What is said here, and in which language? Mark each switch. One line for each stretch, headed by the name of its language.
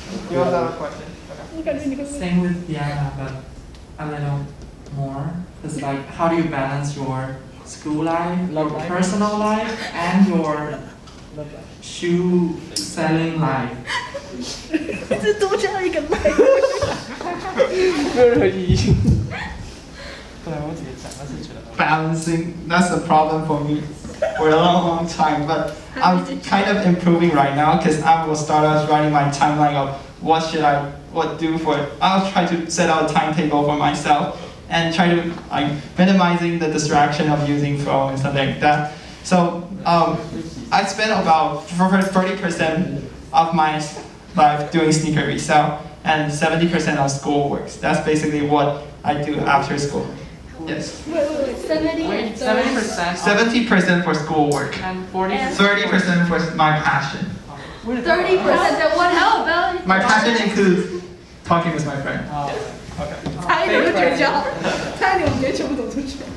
English: You also have a question? Okay. Same with Diana, but a little more. It's like, how do you balance your school life, your personal life, and your shoe selling life?
Chinese: 一直多加一个 like。没有任何意义。本来我直接讲，但是觉得
English: Balancing, that's a problem for me for a long time, but I'm kind of improving right now because I will start out writing my timeline of what do for it. I'll try to set out a timetable for myself and try to minimizing the distraction of using phone and something like that. So I spend about 30% of my life doing sneaker resale and 70% on school works. That's basically what I do after school. Yes. 70%. 70% for school work. And 40%. 30% for my passion. 30%. Then what about? My passion includes talking with my friend. Okay.
Chinese: 差一点就绝交，差一点我们直接全部走出去。